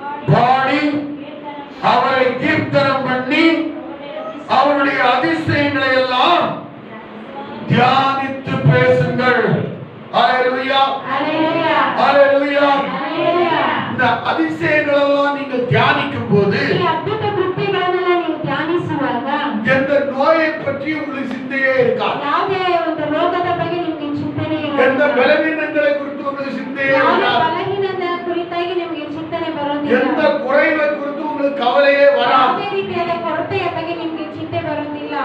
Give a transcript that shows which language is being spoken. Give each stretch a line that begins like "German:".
Tamil: பாடி அவரை கீர்த்தனம் பண்ணி அவருடைய அதிசயங்களை எல்லாம் தியானித்து பேசுங்கள். ஹalleluya.
Kannada: ಹಲ್ಲೆಲೂಯಾ.
Tamil: ஹalleluya.
Kannada: ಹಲ್ಲೆಲೂಯಾ.
Tamil: இந்த அதிசயங்கள் எல்லாம் நீங்கள் தியானிக்கும் போது
Kannada: ಈ ಅದ್ಭುತ ಕೃತ್ಯಗಳನ್ನೆಲ್ಲ ನೀವು ಧ್ಯಾನಿಸುವಾಗ
Tamil: எந்த நோயை பற்றி உங்களுக்கு சிந்தையே இருக்காது,
Kannada: ಯಾವುದೇ ಒಂದು ರೋಗದ ಬಗ್ಗೆ ನಿಮ್ಗೆ ಚಿಂತನೆ
Tamil: எந்த
Kannada: ಇರೋದಿಲ್ಲ.
Tamil: பலவீனங்களை குறித்து உங்களுக்கு சிந்தையே
Kannada: ಯಾವುದೇ
Tamil: இருக்காது,
Kannada: ಬಲಹೀನದ ಕುರಿತಾಗಿ ನಿಮಗೆ ಚಿಂತನೆ
Tamil: எந்த
Kannada: ಬರೋದಿಲ್ಲ.
Tamil: குறைவை குறித்து உங்களுக்கு கவலையே வராது.
Kannada: ಯಾವುದೇ ರೀತಿಯಾದ ಕೊರತೆಯ ಬಗ್ಗೆ ನಿಮ್ಗೆ ಚಿಂತೆ ಬರೋದಿಲ್ಲ.